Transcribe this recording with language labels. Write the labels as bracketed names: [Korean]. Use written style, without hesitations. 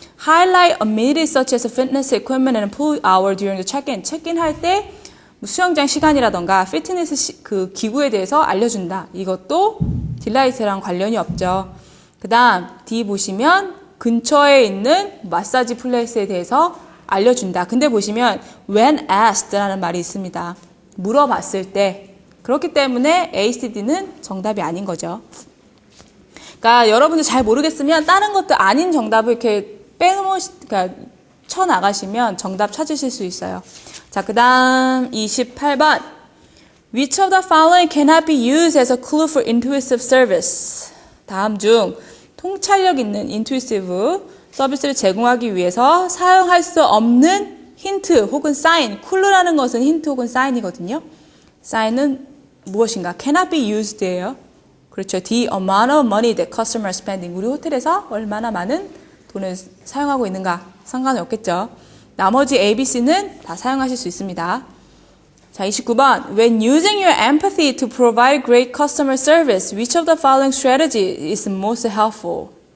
[English] highlight amenities such as fitness equipment and pool hour during the check-in. [Korean] 체크인 할 때 수영장 시간이라던가 피트니스 그 기구에 대해서 알려준다. 이것도 딜라이트랑 관련이 없죠. 그 다음 D 보시면 근처에 있는 마사지 플레이스에 대해서 알려준다. 근데 보시면 [English] when asked [Korean] 라는 말이 있습니다. 물어봤을 때. 그렇기 때문에 A, C, D는 정답이 아닌 거죠. 그러니까 여러분들 잘 모르겠으면 다른 것도 아닌 정답을 이렇게 그러니까 쳐나가시면 정답 찾으실 수 있어요. 자, 그 다음 28번. [English] Which of the following cannot be used as a clue for intuitive service? [Korean] 다음 중 통찰력 있는 intuitive 서비스를 제공하기 위해서 사용할 수 없는 힌트 혹은 사인. clue라는 것은 힌트 혹은 사인이거든요. 사인은 무엇인가? [English] cannot be used [Korean] 예요. 그렇죠. [English] The amount of money that customer is spending. [Korean] 우리 호텔에서 얼마나 많은 돈을 사용하고 있는가 상관이 없겠죠. 나머지 A, B, C는 다 사용하실 수 있습니다. 자, 29번. [English] When using your empathy to provide great customer service, which of the following strategy is most helpful?